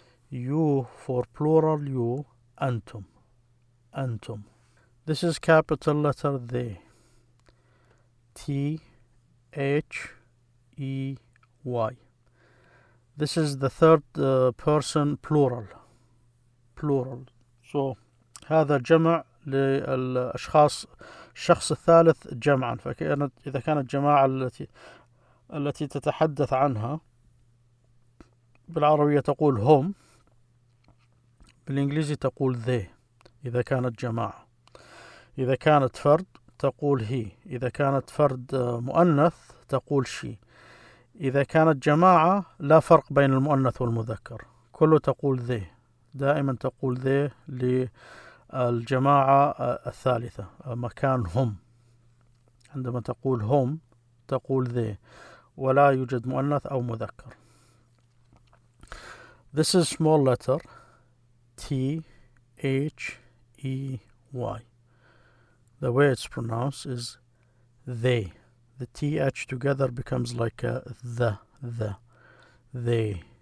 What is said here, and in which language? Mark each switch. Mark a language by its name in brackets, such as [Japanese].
[English] You for plural, you, Antum. This is capital letter they. T, H, E, Y. This is the third person plural. [Arabic] So هذا جمع للأشخاص، الشخص الثالث جمعا. فكانت إذا كانت جماعة التي تتحدث عنها بالعربية تقول هم، بالإنجليزي تقول they إذا كانت جماعة. إذا كانت فرد تقول he. إذا كانت فرد مؤنث تقول she. إذا كانت جماعة لا فرق بين المؤنث والمذكر، كله تقول they. دائما تقول they للجماعة الثالثة مكان هم. عندما تقول هم تقول they ولا يوجد مؤنث أو مذكر. [English] This is small letter T H E Y. The way it's pronounced is they. The TH together becomes like a they.